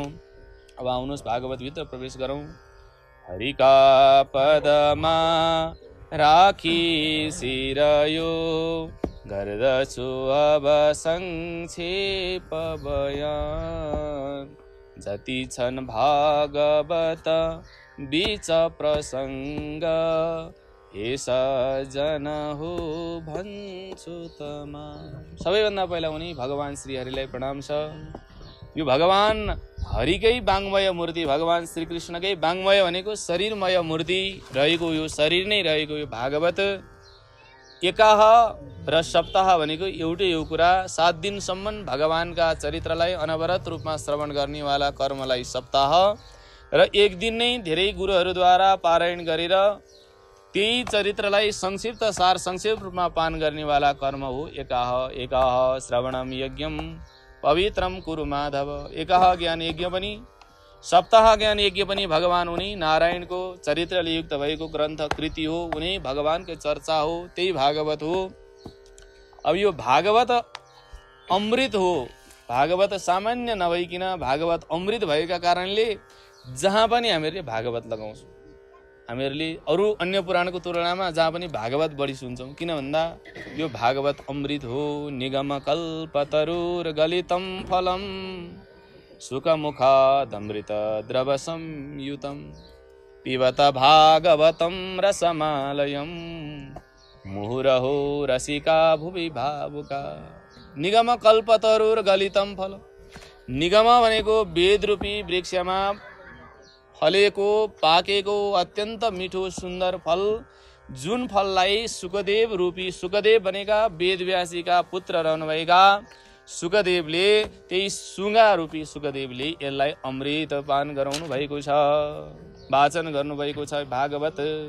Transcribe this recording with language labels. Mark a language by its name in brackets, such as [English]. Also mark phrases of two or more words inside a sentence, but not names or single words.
[Nepali] अब आउनुहोस् भागवतभित्र प्रवेश गरौँ। हरिका पदमा राखी शिर यो गर्दछु अब संक्षेप बयान, जति छन् भागवत बीच प्रसङ्ग, हे सजन हो भन्छु तमा। सबैभन्दा पहिला उनी भगवान श्री हरिलाई प्रणाम छ। यो भगवान हरिकै वाङ्मय मूर्ति, भगवान श्री कृष्णकै वाङ्मय भनेको शरीरमय मूर्ति रहेको, यो शरीर नै रहेको यो भागवत एकाह र सप्ताह भनेको एउटै हो कुरा। 7 दिनसम्म भगवानका चरित्रलाई अनवरत रूपमा श्रवण गर्नेवाला कर्मलाई सप्ताह र 1 दिन नै धेरै गुरुहरूद्वारा पारायण गरेर त्यही चरित्रलाई संक्षिप्त सार संक्षेप रूपमा पान गर्नेवाला कर्म हो एकाह। [Sanskrit] एकाह श्रवणम यज्ञम पवित्रम कुरु माधव। [Nepali] एकाह ज्ञान यज्ञ पनि, सप्ताह ज्ञान यज्ञ पनि भगवान उनी नारायणको चरित्रले युक्त भएको ग्रन्थ कृति हो, उनी भगवानको चर्चा हो, त्यही भागवत हो। अब यो भागवत अमृत हो। भागवत सामान्य नभइकन भागवत अमृत भएका कारणले जहाँ पनि हामीहरूले भागवत लगाउँछौँ। हामीहरूले अरू अन्य पुराणको तुलनामा जहाँ पनि भागवत बढी सुन्छौँ, किन भन्दा यो भागवत अमृत हो। [Sanskrit] निगम कल्पतरुर गलितम फलम सुखमुखादमृत द्रव संयुतम, पिबत भागवतम रसमालयम, मुहुरहो रसिका भुवि भावुका। निगम कल्पतरुर गलितम फल। [Nepali] निगम भनेको वेद रूपी वृक्षमा फलेको पाकेको अत्यन्त मिठो सुन्दर फल, जुन फललाई सुखदेव रूपी, सुखदेव भनेका वेदव्यासीका पुत्र रहनुभएका सुखदेवले, त्यही सुगा रूपी सुखदेवले यसलाई अमृत पान गराउनु भएको छ, वाचन गर्नुभएको छ भागवत।